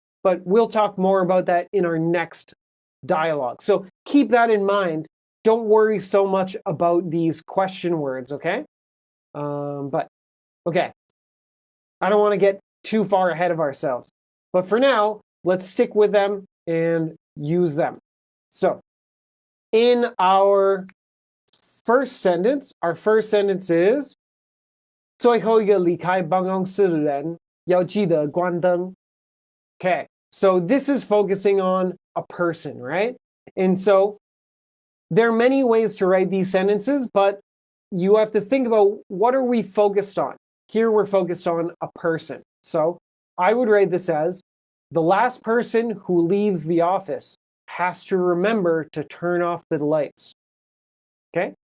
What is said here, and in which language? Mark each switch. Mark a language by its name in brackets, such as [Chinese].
[English] But we'll talk more about that in our next dialogue. So keep that in mind. Don't worry so much about these question words, okay? But okay, I don't want to get too far ahead of ourselves. But for now, let's stick with them and use them. So in our first sentence is [Chinese] 最后一个离开办公室的人要记得关灯. [English] Okay, so this is focusing on a person, right? And so there are many ways to write these sentences, but you have to think about what are we focused on. Here we're focused on a person. So I would write this as the last person who leaves the office has to remember to turn off the lights. Okay?